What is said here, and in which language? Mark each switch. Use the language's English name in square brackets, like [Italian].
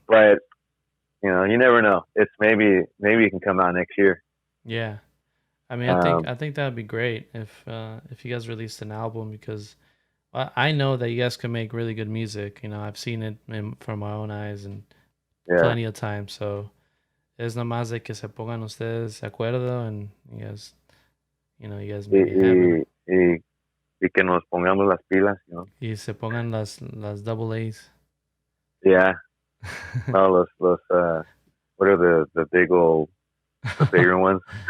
[English] but you never know. It's maybe it can come out next year. Yeah. I mean, Um, I think that would be great if you guys released an album because I know that you guys can make really good music. I've seen it from my own eyes and yeah, plenty of times. So [Spanish] es nomás de que se pongan ustedes de acuerdo [English] and you guys [Spanish] y, [English] make it happen. [Spanish] y, y que nos pongamos las pilas. Y se pongan las [English] double A's. Yeah, no, los what are the bigger ones?